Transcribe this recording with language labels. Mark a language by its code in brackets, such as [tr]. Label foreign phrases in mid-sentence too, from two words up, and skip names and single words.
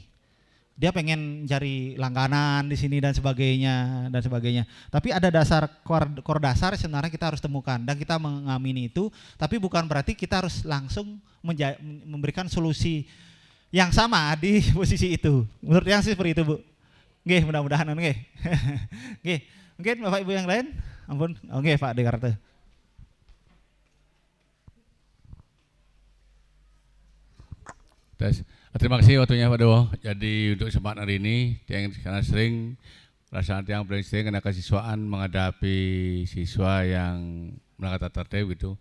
[id] Dia pengen cari langganan di sini dan sebagainya. Tapi ada dasar core dasar sebenarnya kita harus temukan dan kita mengamini itu. Tapi bukan berarti kita harus langsung memberikan solusi yang sama di posisi itu. Menurut yang sih seperti itu, Bu. Nggih, mudah-mudahan nggih. Nggih. Mungkin Bapak Ibu yang lain? Ampun. Oke, Pak Dekarte. Tes. Terima kasih waktunya Pak Dewo. Jadi untuk kesempatan hari ini, yang karena sering perasaan yang paling sering kena kesiswaan menghadapi siswa yang melanggar tata tertib gitu.